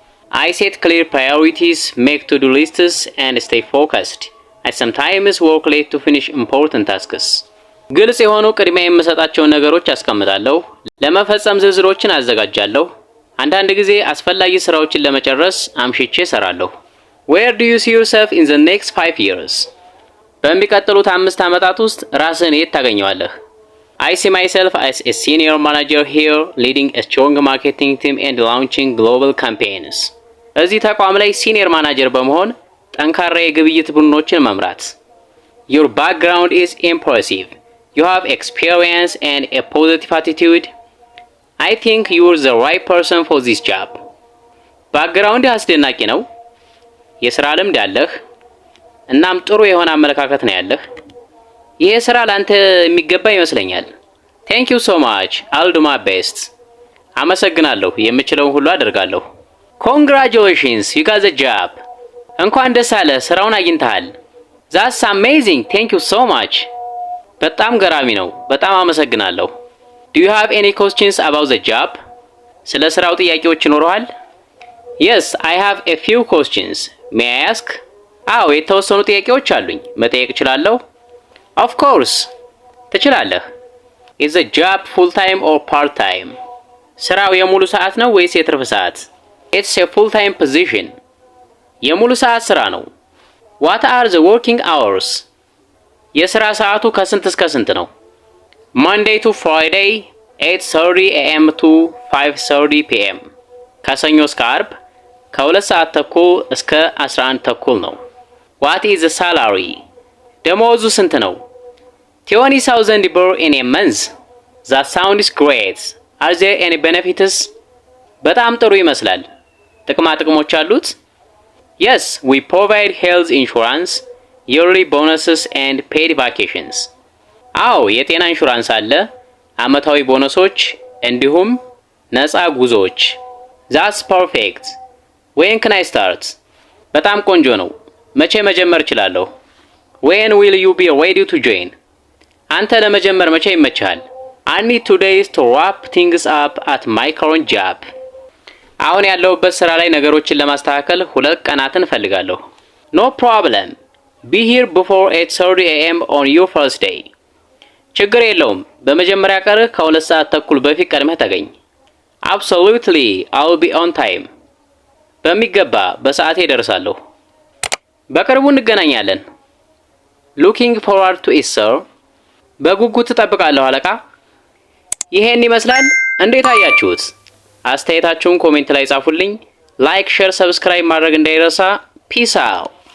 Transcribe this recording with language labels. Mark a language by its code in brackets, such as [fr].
[en] I set clear priorities, make to-do lists and stay focused. I sometimes work late to finish important tasks. [am] ግልጽ የሆኑ ቅድሚያ የምሰጣቸውን ነገሮች አስቀምጣለሁ። ለመፈጸም ዝርዝሮችን አዘጋጃለሁ። አንዳንድ ጊዜ አስፈላጊ ስራዎችን ለመጨረስ አምሽቼ እሰራለሁ። [en] Where do you see yourself in the next 5 years? [am] በሚቀጥሉት 5 ዓመታት ውስጥ ራስህን የት ታገኘዋለህ? [en] I see myself as a senior manager here, leading a strong marketing team and launching global campaigns. [am] እዚህ ተቋም ላይ ሲኒየር ማናጀር በመሆን ጠንካራ የግብይት ቡድኖችን መምራት። [en] Your background is impressive. You have experience and a positive attitude. I think you're the right person for this job. [am] ባክግራውንድ አስደናቂ ነው። የሥራ ልምድ አለህ። እናም ጥሩ የሆነ አመለካከት ነው ያለህ። ይሄ ስራ ላንተ የሚገባ ይመስለኛል። [en] Thank you so much. I'll do my best. [am] አመሰግናለሁ። የምችለውን ሁሉ አደርጋለሁ። [en] Congratulations, you got the job. [am] እንኳን ደስ አለህ፣ ስራውን አግኝተሃል። [en] That's amazing. Thank you so much. [am] በጣም ገራሚ ነው። በጣም አመሰግናለሁ። [en] Do you have any questions about the job? [am] ስለ ስራው ጥያቄዎች ይኖርሃል? [en] Yes, I have a few questions. May I ask? [am] አዎ፣ የተወሰኑ ጥያቄዎች አሉኝ። መጠየቅ እችላለሁ? [en] Of course. [am] ትችላለህ። [en] Is the job full time or part time? [am] ስራው የሙሉ ሰዓት ነው ወይስ የትርፍ ሰዓት? [en] It's a full time position. [am] የሙሉ ሰዓት ስራ ነው። [en] What are the working hours? [am] የስራ ሰዓቱ ከስንት እስከ ስንት ነው? [en] Monday to Friday 8:30 a.m. to 5:30 p.m. [am] ከሰኞ እስከ አርብ ከ2 ሰዓት ተኩል እስከ 11 ተኩል ነው። [en] What is the salary? [am] ደሞዙ ስንት ነው? [en] 20,000 ብር in a month. That sounds great. Are there any benefits? [am] በጣም ጥሩ ይመስላል። ጥቅማ ጥቅሞች አሉት? [en] Yes, we provide health insurance, yearly bonuses and paid vacations. [am] አዎ የጤና ኢንሹራንስ አለ፣ አመታዊ ቦነሶች እንዲሁም ነፃ ጉዞዎች። [en] That's perfect. When can I start? [am] በጣም ቆንጆ ነው። መቼ መጀመር እችላለሁ? [en] When will you be ready to join? [am] አንተ ለመጀመር መቼ ይመችሃል? [en] I need 2 days to wrap things up at my current job. [am] አሁን ያለሁበት ስራ ላይ ነገሮችን ለማስተካከል 2 ቀናትን እፈልጋለሁ። [en] No problem. Be here before 8:30 a.m. on your first day. [am] ችግር የለውም። በመጀመሪያ ቀንህ ከ2 ሰዓት ተኩል በፊት ቀድመህ ተገኝ። [en] Absolutely, I'll be on time. [am] በሚገባ በሰዓቴ እደርሳለሁ። በቅርቡ እንገናኛለን። [en] Looking forward to it, sir. [am] በጉጉት እጠብቃለሁ አለቃ። ይሄን ይመስላል። እንዴት አያችሁት? አስተያየታችሁን ኮሜንት ላይ ጻፉልኝ። ላይክ፣ ሼር፣ ሰብስክራይብ ማድረግ እንዳይረሳ። ፒስ አውት